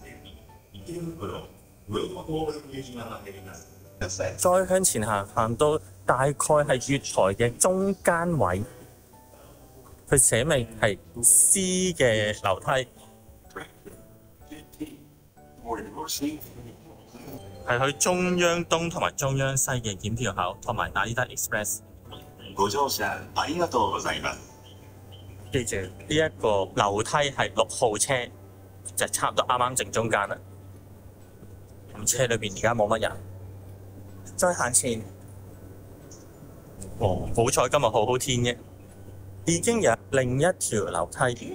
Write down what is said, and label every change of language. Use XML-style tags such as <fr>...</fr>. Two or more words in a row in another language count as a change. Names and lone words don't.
<yue>再向前行，行到大概係月台嘅中間位，佢寫明係 C 嘅樓梯，係去中央東同埋中央西嘅檢票口，同埋 Narita Express。</yue> <ja>ご乗車ありがとうございます。</ja> <yue>記住呢一個樓梯係6號車，就差唔多啱啱正中間啦。咁車裏邊而家冇乜人，再行前，好彩今日好好天嘅，已經有另一條樓梯。</yue>